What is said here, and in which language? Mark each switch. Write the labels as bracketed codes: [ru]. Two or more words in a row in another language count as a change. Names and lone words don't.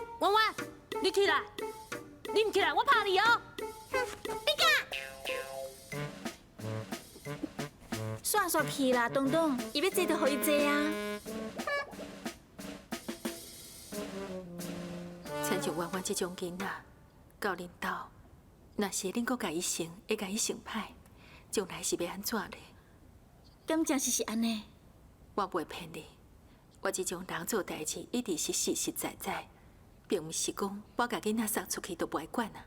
[nan] 婉婉，你起来，你唔起来，我拍你哦。你敢？算去啦，东东，伊要坐就互伊坐啊。亲像婉婉这种囡仔，到恁兜，若是恁阁甲伊成，会甲伊成歹，将来是要安怎呢？敢真是安尼？我袂骗你，我这种人做代志一直是实实在在， 并毋是讲我甲囡仔送出去都不爱管啊。